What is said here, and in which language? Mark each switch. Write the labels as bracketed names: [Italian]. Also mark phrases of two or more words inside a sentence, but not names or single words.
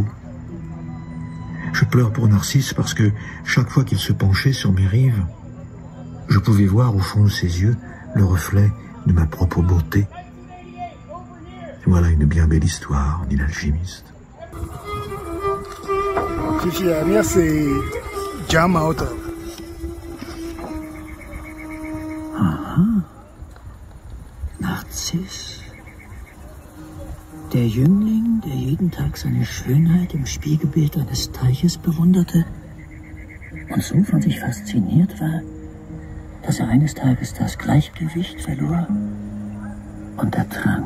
[French] Je pleure pour Narcisse parce que chaque fois qu'il se penchait sur mes rives, je pouvais voir au fond de ses yeux le reflet de ma propre beauté. » Voilà une bien belle histoire, dit l'alchimiste. Merci. Jama auto. Aha. [German] Narziss. Der Jüngling, der jeden Tag seine Schönheit im Spiegelbild eines Teiches bewunderte und so von sich fasziniert war, dass er eines Tages das Gleichgewicht verlor und ertrank.